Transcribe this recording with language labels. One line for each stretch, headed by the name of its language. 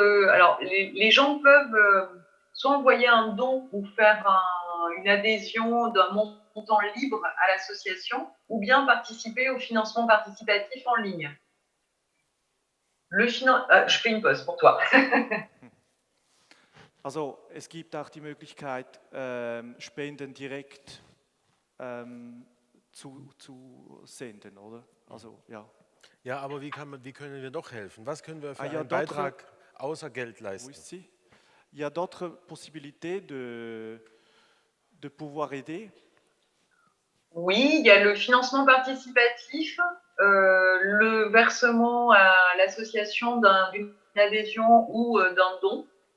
French: Alors, les gens peuvent soit envoyer un don ou faire une adhésion d'un montant libre à l'association, ou bien participer au financement participatif en ligne. Je fais une pause pour toi.
German: Also es gibt auch die Möglichkeit, Spenden direkt zu senden, oder? Also, ja. Ja, aber wie können wir doch helfen? Was können wir für einen Beitrag außer Geld leisten?
French: Oui, il y a d'autres possibilités de pouvoir aider. Oui, il y a le financement participatif, le versement à l'association d'une adhésion ou d'un don.